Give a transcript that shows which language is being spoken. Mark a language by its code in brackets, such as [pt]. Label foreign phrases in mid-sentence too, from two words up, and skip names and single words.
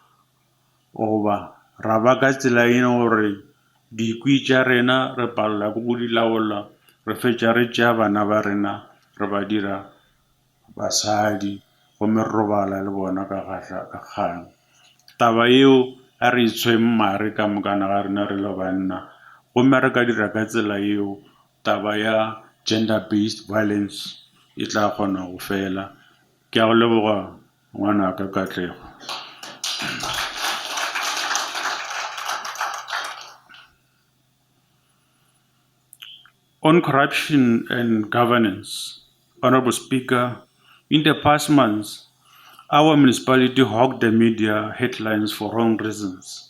[nso] oba ra ba ka tsela ene gore dikwi tša rena re palela go di laola re fetša re tšea bana ba rena re ba dira basadi gomme re robala le bona ka kgang taba yeo a re itshweng mare ka mokana ga rena re le banna gomme re ka dira ka tsela yeo taba ya [en] gender based violence [nso] e tla kgona go fela ke a go leboga ngwana ka katlego. [en] On corruption and governance, Honorable Speaker, in the past months, our municipality hogged the media headlines for wrong reasons.